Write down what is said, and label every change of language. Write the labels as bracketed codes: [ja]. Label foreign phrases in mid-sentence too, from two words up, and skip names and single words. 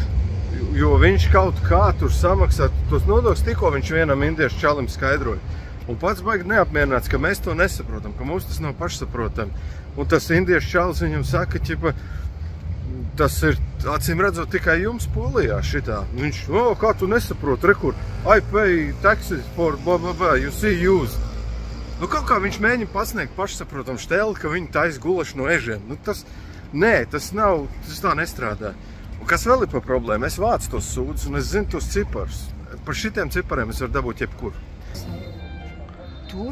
[lv] Jo viņš kaut kā tur samaksā tos nodokļus, tikko viņš vienam indiešu čalim skaidroja. Un pats baigi neapmierināts, ka mēs to nesaprotam, ka mums tas nav pašsaprotam. Un tas indiešu čalis viņam saka, ķipa, tas ir, acīm redzot, tikai jums Polijā šitā. Viņš, kā tu nesaproti, rekur, [en] I pay taxes for blah, blah, blah, you see used. [lv] Kaut kā viņš mēģina pasniegt pašsaprotam šteli, ka viņi taisa gulaši no ežiem. Tas nav, tas tā nestrādā. Un kas vēl ir par problēmu? Es vācu tos sūdus un es zinu tos ciparus. Par šitiem cipariem es varu dabūt jebkur. Tur?